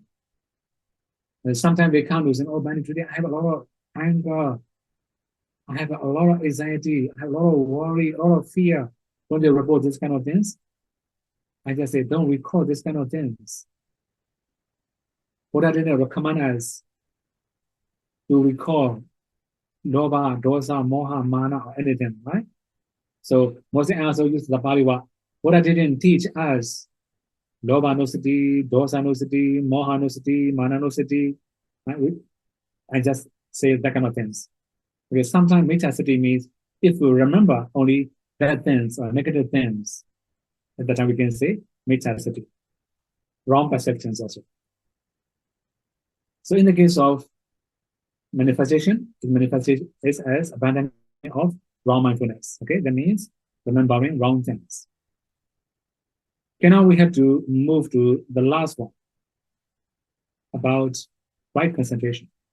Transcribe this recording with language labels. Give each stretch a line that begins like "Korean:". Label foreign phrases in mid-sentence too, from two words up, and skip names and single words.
English: And sometimes they come to say, oh, man, today I have a lot of anger, I have a lot of anxiety, I have a lot of worry, a lot of fear. When they report this kind of things, I just say, don't recall this kind of things. What I didn't recommend us to recall loba,
Pali: dosa, moha, mana,
English: or anything, right? So most also use the Pali word. What I didn't teach us,
Pali: loba no sati, dosa no sati, moha no sati, mana no sati.
English: Right? I just say that kind of things. Because sometimes
Pali: metta sati
English: means if we remember only bad things or negative things, at that time we can say
Pali: metta sati.
English: Wrong perceptions also. So in the case of manifestation, the manifestation is as abandoning of wrong mindfulness. Okay, that means remembering wrong things. Okay, now we have to move to the last one about right concentration.